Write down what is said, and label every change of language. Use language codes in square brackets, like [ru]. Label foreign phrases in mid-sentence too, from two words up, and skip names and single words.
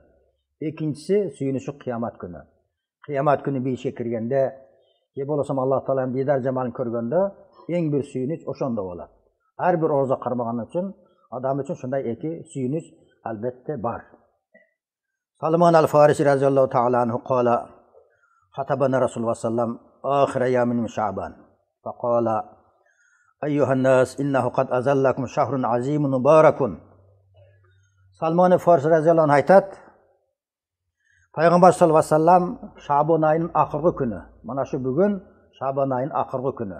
[ky] Экинчиси сүйүнүшү кыямат күнү. Кыямат күнү бейишке киргенде, же болбосо Алла Тааланын дидар жамалын көргөндө эң бир сүйүнүч ошондо болот. Ар бир орозо кармаган үчүн, адам үчүн шундай эки сүйүнүч албетте бар. [ar] سلمان الفارسي رضي الله تعالى عنه قال: "خطبنا رسول الله صلى الله آخر يوم من شعبان. فقال: أيها الناس إنه قد أظلكم شهر عظيم مبارك." [ky] Salman al-Farisi [ar] رضي الله عنه [ky] aytат: Пайгамбар [ar] صلى الله عليه وسلم [ky] Шабан айынын акыркы күнү, мына шу бүгүн Шабан айынын акыркы күнү.